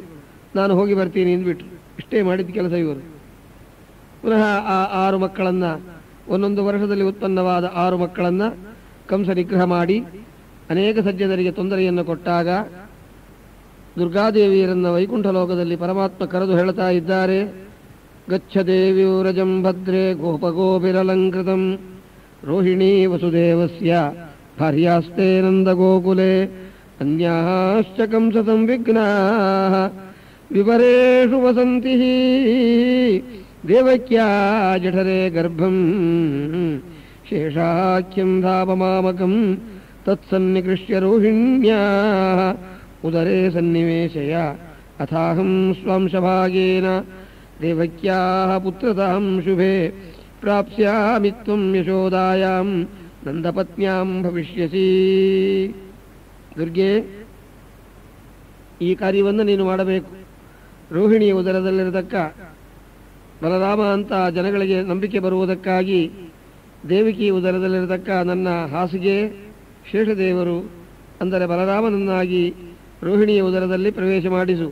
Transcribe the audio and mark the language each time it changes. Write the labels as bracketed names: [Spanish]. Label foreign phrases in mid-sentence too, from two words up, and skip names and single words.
[Kannada] ನಾನು ಹೋಗಿ ಬರ್ತೀನಿ ಅಂದ್ಬಿಟ್ರು. ಇಷ್ಟೇ ಮಾಡಿದ ಕೆಲಸ ಇವರು. ಪುನಃ ಆ 6 ಮಕ್ಕಳನ್ನು, ಒಂದೊಂದು ವರ್ಷದಲ್ಲಿ ಉತ್ಪನ್ನವಾದ 6 ಮಕ್ಕಳನ್ನು ಕಂಸ ನಿಗ್ರಹ ಮಾಡಿ ಅನೇಕ ಸಜ್ಜನರಿಗೆ ತೊಂದರೆಯನ್ನು ಕೊಟ್ಟಾಗ ದುರ್ಗಾದೇವಿಯರನ್ನ ವೈಕುಂಠ ಲೋಕದಲ್ಲಿ ಪರಮಾತ್ಮ ಕರೆದು ಹೇಳ್ತಾ ಇದ್ದಾರೆ, [Sanskrit] ಗಚ್ಚ ದೇವ್ಯೂರಜಂ ಭದ್ರೇ ಗೋಪಗೋಪಿರಲಂಕೃತಂ ರೋಹಿಣೀ ವಸುದೇವಸ್ಯ ಭಾರ್ಯಾಸ್ತೆ ನಂದಗೋಕುಲೆ ಅನ್ಯಾಶ್ಚ ಕಂಸ ಸಂವಿಘ್ನಾಃ ವಿವರೇಷು ವಸಂತಿ ದೇವಕ್ಯಾ ಜಠರೇ ಗರ್ಭಂ ಶೇಷಾಖ್ಯಂ ಧಾಪಮಾಮಕಂ ತತ್ಸನ್ನಿಕೃಷ್ಯ ರೋಹಿಣ್ಯಾಃ ಉದರೇ ಸನ್ನಿವೇಶಯ ಅಥಾಹಂ ಸ್ವಾಂಶಭಾಗೇನ ದೇವಕ್ಯಾಃ ಪುತ್ರತಾಂ ಶುಭೆ ಪ್ರಾಪ್ಸ್ಯಾಮಿ ತ್ವಂ ಯಶೋದಾಯಾಂ ನಂದಪತ್ನ್ಯಾಂ ಭವಿಷ್ಯಸಿ. [Kannada] ದುರ್ಗೆ, ಈ ಕಾರ್ಯವನ್ನು ನೀನು ಮಾಡಬೇಕು. ರೋಹಿಣಿಯ ಉದರದಲ್ಲಿರತಕ್ಕ ಬಲರಾಮ ಅಂತ ಜನಗಳಿಗೆ ನಂಬಿಕೆ ಬರುವುದಕ್ಕಾಗಿ ದೇವಕಿ ಉದರದಲ್ಲಿರತಕ್ಕ ನನ್ನ ಹಾಸಿಗೆ ಶೇಷದೇವರು ಅಂದರೆ ಬಲರಾಮನನ್ನಾಗಿ ರೋಹಿಣಿಯ ಉದರದಲ್ಲಿ ಪ್ರವೇಶ ಮಾಡಿಸು.